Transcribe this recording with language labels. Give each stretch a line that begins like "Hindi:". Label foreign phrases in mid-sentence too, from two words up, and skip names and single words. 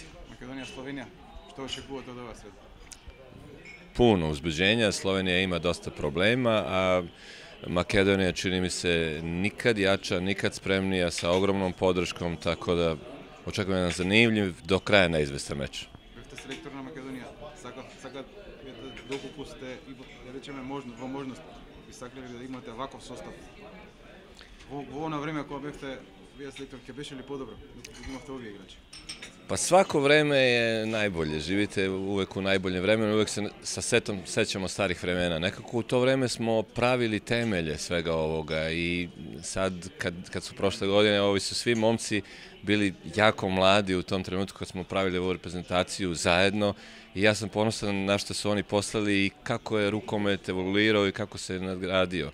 Serbian: Makedonija, Slovenija, što očekujete od ova sreda? Puno uzbuđenja, Slovenija ima dosta problema, a Makedonija čini mi se nikad jača, nikad spremnija, sa ogromnom podrškom, tako da očekujem jedan zanimljiv, do kraja neizvestan meč.
Macedonian: Бевте селектор на Македонија, сакат доколку сте, да речеме, во можност, би сакале да имате ваков состав. Во оно време кога бевте вие селектор, ќе беше ли подобро, доколку имавте овие играчи?
Serbian: Pa svako vreme je najbolje, živite uvek u najboljem vremenu, uvek se sa setom sećamo starih vremena. Nekako u to vreme smo pravili temelje svega ovoga i sad kad su prošle godine, ovi su svi momci bili jako mladi u tom trenutku kad smo pravili ovu reprezentaciju zajedno i ja sam ponosan na što su oni poslali i kako je rukomet evoluirao i kako se je nadgradio.